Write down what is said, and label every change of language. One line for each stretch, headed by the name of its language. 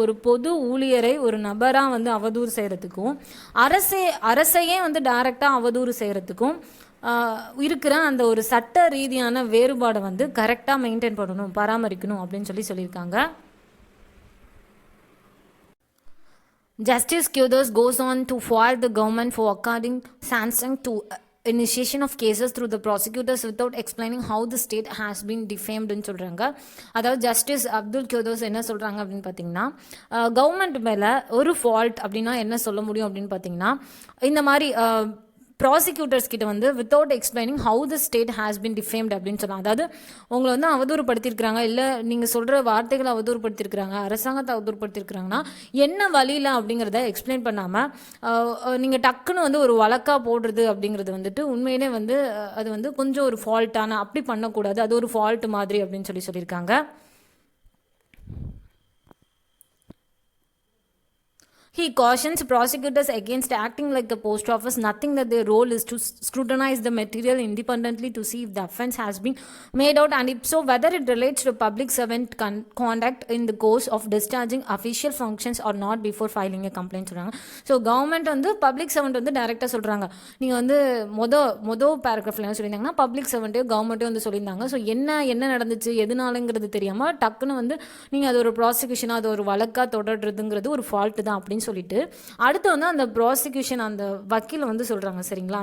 Tamil: ஒரு பொது ஊழியரை ஒரு நபராக வந்து அவதூறு செய்கிறதுக்கும், அரசையே வந்து டைரெக்டாக அவதூறு செய்கிறதுக்கும் இருக்கிற அந்த ஒரு சட்ட ரீதியான வேறுபாடை வந்து கரெக்டாக மெயின்டைன் பண்ணணும், பராமரிக்கணும் அப்படின்னு சொல்லியிருக்காங்க.
English: Justice Quddhose goes on to foil the government for according sanction to initiation of cases through the prosecutors without explaining how the state has been defamed
Tamil: ன்னு சொல்கிறாங்க. அதாவது ஜஸ்டிஸ் அப்துல் குத்தோஸ் என்ன சொல்கிறாங்க அப்படின்னு பார்த்தீங்கன்னா, கவர்மெண்ட் மேலே ஒரு ஃபால்ட் அப்படின்னா என்ன சொல்ல முடியும் அப்படின்னு பார்த்தீங்கன்னா, இந்த மாதிரி ப்ராசிக்யூட்டர்ஸ் கிட்ட வந்து
English: without explaining how the state has been defamed
Tamil: அப்படின்னு சொன்னாங்க. அதாவது உங்களை வந்து அவதூறுப்படுத்தியிருக்கிறாங்க, இல்லை நீங்கள் சொல்கிற வார்த்தைகளை அவதூறுப்படுத்தியிருக்கிறாங்க, அரசாங்கத்தை அவதூறுப்படுத்தியிருக்கிறாங்கன்னா என்ன வழியில் அப்படிங்கிறத எக்ஸ்பிளைன் பண்ணாமல் நீங்கள் டக்குன்னு வந்து ஒரு வழக்காக போடுறது அப்படிங்கிறது வந்துட்டு உண்மையிலே வந்து அது வந்து கொஞ்சம் ஒரு ஃபால்ட்டான, அப்படி பண்ணக்கூடாது, அது ஒரு ஃபால்ட் மாதிரி அப்படின்னு சொல்லியிருக்காங்க.
English: He cautions prosecutors against acting like a post office, nothing that their role is to scrutinize the material independently to see if the offence has been made out and if so whether it relates to public servant conduct in the course of discharging official functions or not before filing a complaint
Tamil: சொல்கிறாங்க. So government வந்து public servant வந்து டைரெக்டாக சொல்கிறாங்க. நீங்கள் வந்து மொதல் பேராகிராஃபில் என்ன சொல்லியிருந்தாங்கன்னா, பப்ளிக் சர்வெண்ட்டையும் கவர்மெண்ட்டையும் வந்து சொல்லியிருந்தாங்க. ஸோ என்ன நடந்துச்சு, எதுனாலங்கிறது தெரியாமல் டக்குன்னு வந்து நீங்கள் அது ஒரு ப்ராசிக்யூஷனாக, அது ஒரு வழக்காக தொடர்றதுங்கிறது ஒரு ஃபால்ட்டு தான் அப்படின்னு சொல்லிட்டு அடுத்து வந்து அந்த ப்ராசிக்யூஷன், அந்த வக்கீல் வந்து சொல்கிறாங்க. சரிங்களா?